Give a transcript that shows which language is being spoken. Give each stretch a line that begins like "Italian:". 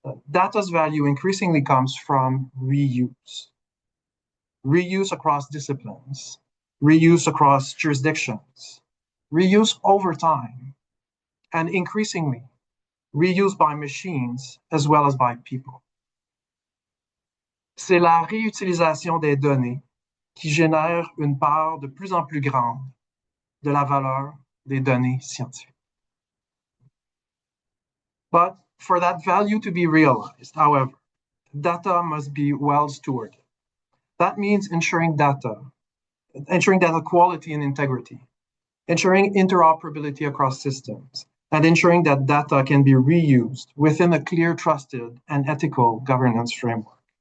English: Data's value increasingly comes from reuse. Reuse across disciplines, reuse across jurisdictions, reuse over time, and increasingly, reuse by machines as well as by people.
French: C'est la réutilisation des données qui génère une part de plus en plus grande de la valeur des données scientifiques.
English: But for that value to be realized, however, data must be well stewarded. That means ensuring data quality and integrity, ensuring interoperability across systems, and ensuring that data can be reused within a clear, trusted, and ethical governance framework.